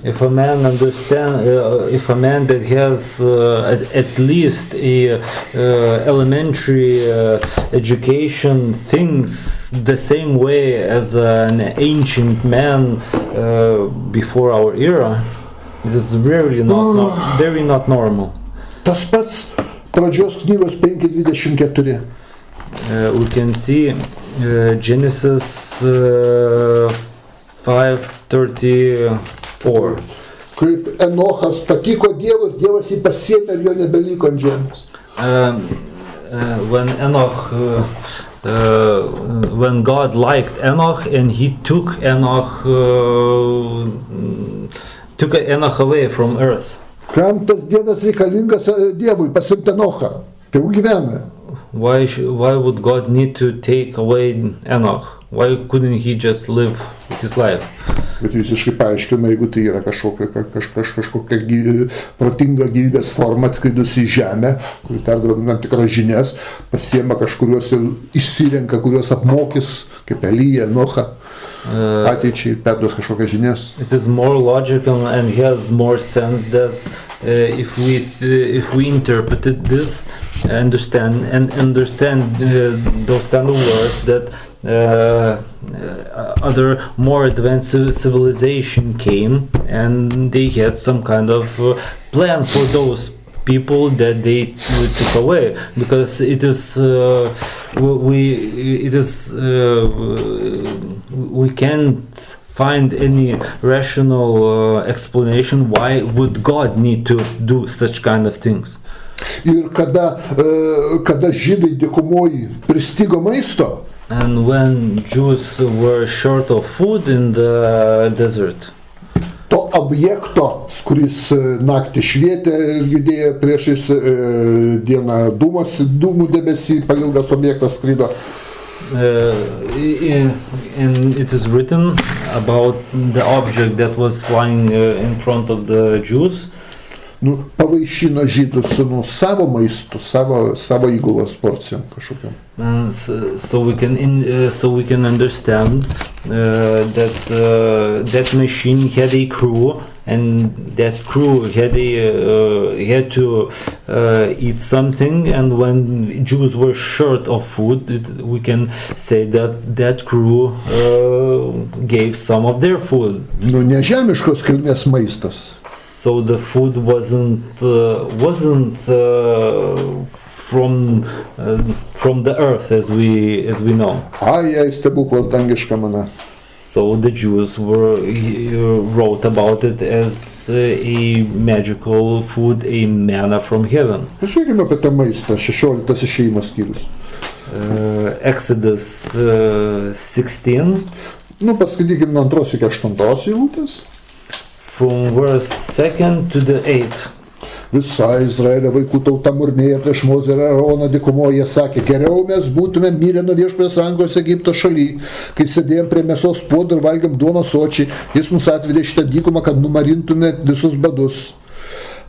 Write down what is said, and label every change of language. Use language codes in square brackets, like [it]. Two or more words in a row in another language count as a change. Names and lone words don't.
[en] If a man that has at least a elementary education thinks the same way as an ancient man before our era, it is really very not normal. [lt] Tas pats pradžios knygos 5:24. [en] We can see Genesis 5:34. [lt] Kaip Enochas patiko Dievui ir Dievas jį pasiėmė ir jo nebeliko ant žemės. [en] When God liked Enoch and he took Enoch away from earth. [lt] Kam tas dienas reikalingas Dievui pasimti Enochą? Tegu gyvena. [en] Why would God need to take away Enoch? Why couldn't he just live his life? [lt] Bet visiškai paaiškina, jeigu tai yra kažkokia protinga gyvybės forma atskridusi į žemę, kuri perduoda tam tikras žinias, pasiema kažkuriuos ir išsirenka, kuriuos apmokys, kaip Eliją, Enochą, ateičiai perduos kažkokias žinias. [en] It is more logical and has more sense that if we interpreted this, understand those kind of words that other more advanced civilization came and they had some kind of plan for those people that they took away, because we can't find any rational explanation why would God need to do such kind of things. [lt] Ir kada žydai dykumoj pristigo maisto, [en] and when Jews were short of food in the desert, [lt] to objekto, kuris naktį švietė ir judėjo priešais dieną dūmų debesį, pailgas objektas skrido. [en] And it is written about the object that was flying in front of the Jews. [lt] Pavaišino žydus savo maistu, savo įgulos porcijom kažkokiam. [en] So we can understand that machine had a crew, and that crew had to eat something, and when Jews were short of food, we can say that crew gave some of their food. [lt] Nežemiškos kilmės maistas. [en] So the food wasn't from the earth as we know. [lt] Ai, stebuklas dangiška mana. [en] So the Jews wrote about it as a magical food, a manna from heaven. [lt] Pažiūrėkime apie tą maistą, 16 išėjimo skyrius. [en] Exodus 16. [lt] Paskaitykime nuo 2 iki 8 eilutės. [en] From verse 2 to the 8. [lt] Visa Izraelio vaikų tauta murmėjo prieš Mozę ir Aaroną dykumoje, sakė, geriau mes būtume mirę nuo Viešpaties rankos Egipto šaly, kai sėdėjom prie mėsos puodų ir valgėm duonos sočiai, jis mus atvedė šitą dykumą, kad numarintume visus badus.